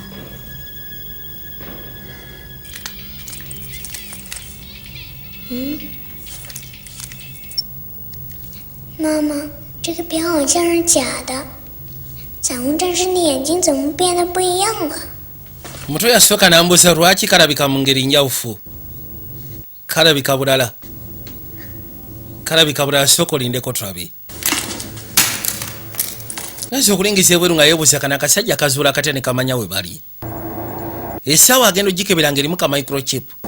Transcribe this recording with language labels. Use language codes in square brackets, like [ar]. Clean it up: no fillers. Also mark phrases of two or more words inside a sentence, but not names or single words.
[zh] 妈妈，这个表好像是假的。彩虹战士的眼睛怎么变得不一样了？ [lg] Omuto yasooka n'ambuuza lwaki kalabika mu ngeri njawufu. Kalabika bulala sooka olindeko tulabe. Nazo okulingiza ebweru nga yeebuuza kana akasajja kazuula katya ne kamanya we bali. Essaawa agenda ogikebera ng'erimu ka microchip.